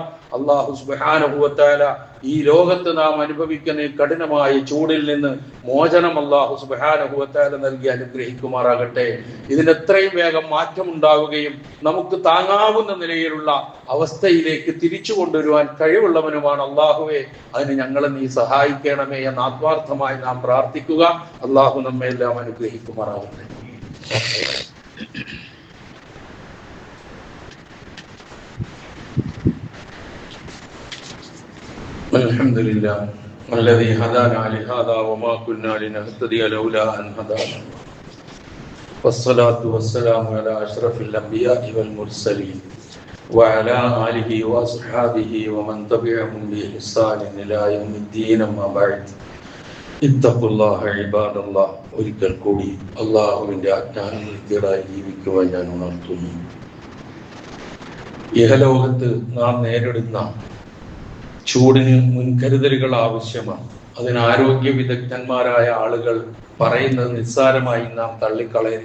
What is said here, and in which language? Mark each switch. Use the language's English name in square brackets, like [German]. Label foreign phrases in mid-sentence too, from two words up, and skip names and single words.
[Malayalam] അല്ലാഹു [Arabic] سبحانه وتعالى [Malayalam] ഈ ലോകത്ത് നാം അനുഭവിക്കുന്ന ഈ കഠിനമായ ചൂടിൽ നിന്ന് മോചനം അല്ലാഹു [Arabic] سبحانه وتعالى [Malayalam] നൽകി അനുഗ്രഹിക്കുമാറാകട്ടെ. ഇതിന് എത്രയും വേഗം മാറ്റമുണ്ടാവുകയും നമുക്ക് താങ്ങാവുന്ന നിലയിലുള്ള അവസ്ഥയിലേക്ക് തിരിച്ചു കൊണ്ടുവരുവാൻ കഴിവുള്ളവനുമാണ് അല്ലാഹുവേ. അതിന് ഞങ്ങളെ നീ സഹായിക്കണമേ എന്ന് ആത്മാർത്ഥമായി നാം പ്രാർത്ഥിക്കുക. അല്ലാഹു നമ്മെ എല്ലാം അനുഗ്രഹിക്കുമാറാകട്ടെ. [Arabic] الحمد لله الذي هدانا لهذا وما كنا لنهتدي لولا أن هدانا والصلاة والسلام على أشرف الأنبياء والمرسلين وعلى آله وأصحابه ومن تبعهم بإحسان إلى يوم الدين. أما بعد اتقوا الله عباد الله. [Malayalam] ഒരിക്കൽ കൂടി അള്ളാഹുവിന്റെ ആജ്ഞാനുസൃതരായി ജീവിക്കുവാൻ ഞാൻ ഉണർത്തുന്നു. ഇഹലോകത്ത് നാം നേരിടുന്ന ചൂടിന് മുൻകരുതലുകൾ ആവശ്യമാണ്. അതിന് ആരോഗ്യ വിദഗ്ധന്മാരായ ആളുകൾ പറയുന്നത് നിസ്സാരമായി നാം തള്ളിക്കളയും.